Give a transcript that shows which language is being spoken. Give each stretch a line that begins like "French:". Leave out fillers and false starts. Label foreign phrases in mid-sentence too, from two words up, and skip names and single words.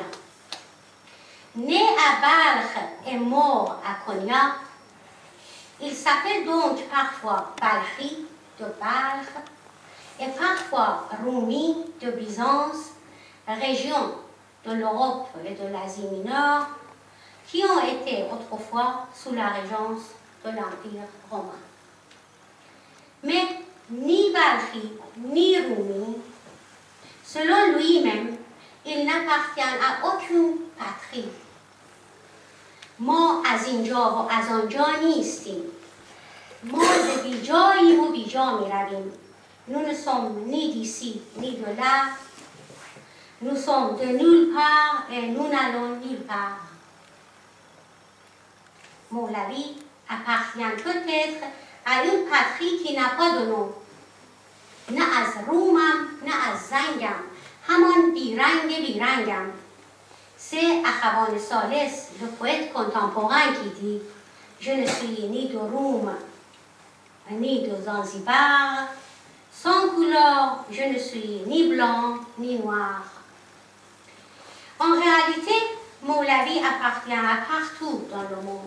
French: Né à Balkh et mort à Konya, il s'appelle donc parfois Balkhi de Balkh et parfois Rumi de Byzance, région de l'Europe et de l'Asie mineure, qui ont été autrefois sous la régence de l'Empire romain. Mais ni Balkhi ni Rumi, selon lui-même, il n'appartient à aucune patrie.
Persian: ما از اینجا و از آنجا نیستیم. ما ز بیجاییم و بیجا می رویم.
French: Nous ne sommes ni d'ici ni de là. Nous sommes de nulle part et nous n'allons nulle part. Moulavi appartient peut-être à une patrie qui n'a pas de nom.
Persian: نه از رومم نه از زنگم همان بیرنگ بیرنگم.
French: C'est Akhavan Salès, le poète contemporain, qui dit « Je ne suis ni de Roum, ni de Zanzibar. Sans couleur, je ne suis ni blanc, ni noir. » En réalité, Moulavi appartient à partout dans le monde.